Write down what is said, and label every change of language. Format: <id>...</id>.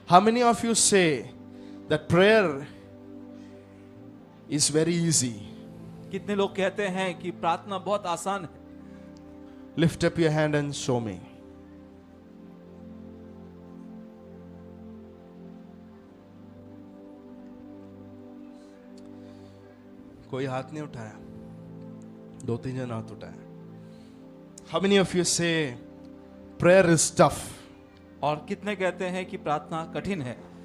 <en>How many of you say that prayer is very easy?</en> <hi>कितने लोग कहते हैं कि प्रार्थना बहुत आसान है?</hi> <en>Lift up your hand and show me.</en> <hi>कोई हाथ नहीं उठाया, 2-3 जन हाथ उठाया।</hi> <en>How many of you say prayer is tough?</en> <hi>और कितने कहते हैं कि प्रार्थना कठिन है?</hi>